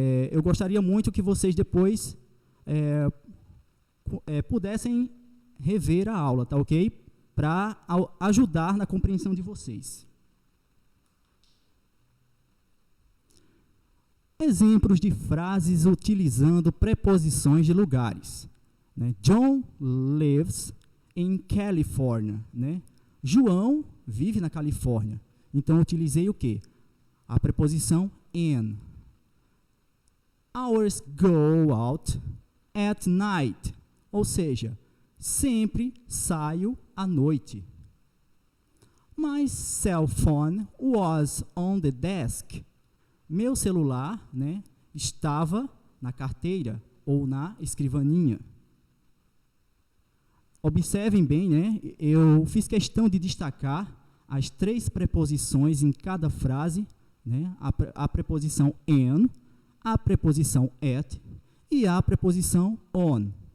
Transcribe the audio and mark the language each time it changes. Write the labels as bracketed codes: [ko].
[pt] Eu gostaria muito que vocês depois pudessem rever a aula, tá ok? Para ajudar na compreensão de vocês. Exemplos de frases utilizando preposições de lugares. Né? [en] John lives in California. [pt] Né? João vive na Califórnia. Então, eu utilizei o quê? A preposição [en] in. Hours go out at night. [pt] Ou seja, sempre saio à noite. [en] My cell phone was on the desk. [pt] Meu celular, né, estava na carteira ou na escrivaninha. Observem bem, né, eu fiz questão de destacar as 3 preposições em cada frase, né, a preposição in, a preposição at e a preposição on.